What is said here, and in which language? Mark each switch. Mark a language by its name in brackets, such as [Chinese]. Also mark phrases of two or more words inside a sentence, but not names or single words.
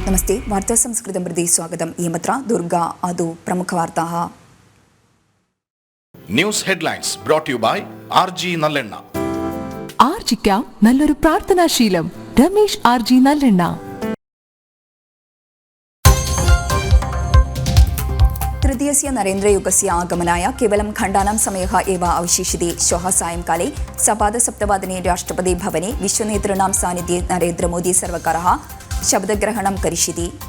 [Sanskrit] नमस्ते वार्ता संस्कृतं प्रति स्वागतम् ईमत्र दुर्गा अदु प्रमुखवार्ताः [English] News Headlines brought to you by RG നല്ലെണ്ണ. [Malayalam] ആർജിക്കാം നല്ലൊരു പ്രാർത്ഥനാശീലം. രമേശ് RG നല്ലെണ്ണ. [Sanskrit] तृतीयस्य नरेन्द्रयुगस्य आगमनाय केवलं खण्डानां समयः एव अवशिष्यते. श्वः सायंकाले सपादसप्तवादने राष्ट्रपति भवने विश्वनेतॄणां सान्निध्ये नरेन्द्रमोदी सर्वकारः शब्दग्रहणं करिष्यति.